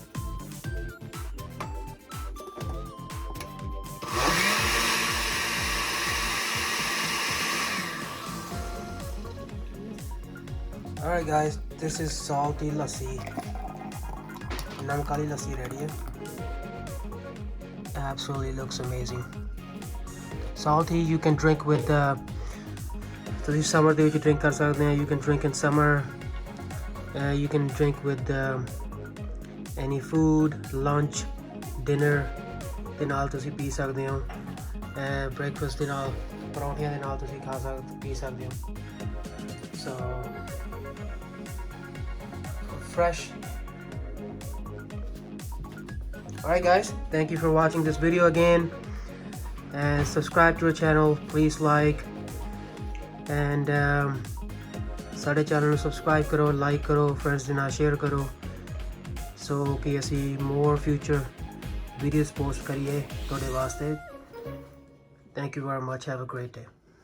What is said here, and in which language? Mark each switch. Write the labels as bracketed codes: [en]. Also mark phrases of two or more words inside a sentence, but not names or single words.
[en] Alright guys, this is salty lassi. [hi] नमकीन लस्सी ready है. [en] Absolutely looks amazing. Salty you can drink with [pa] ਤੁਸੀਂ summer ਦੇ ਵਿੱਚ drink ਕਰ ਸਕਦੇ ਹੋ. [en] You can drink in summer. You can drink with any food, lunch, dinner [pa] ਦੇ ਨਾਲ ਤੁਸੀਂ ਪੀ ਸਕਦੇ ਹੋ. Breakfast ਦੇ ਨਾਲ, ਪਰੌਂਠਿਆਂ ਦੇ ਨਾਲ ਤੁਸੀਂ ਪੀ ਸਕਦੇ ਹੋ. [en] So fresh. Alright guys, thank you for watching this video again, and subscribe to our channel, please like and [pa] ਸਾਡੇ ਚੈਨਲ ਨੂੰ ਸਬਸਕ੍ਰਾਈਬ ਕਰੋ, ਲਾਈਕ ਕਰੋ, ਫਰੈਂਡਸ ਦੇ ਨਾਲ ਸ਼ੇਅਰ ਕਰੋ ਸੋ ਕਿ ਅਸੀਂ [en] more future videos post [pa] ਕਰੀਏ ਤੁਹਾਡੇ ਵਾਸਤੇ। [en] Thank you very much, have a great day.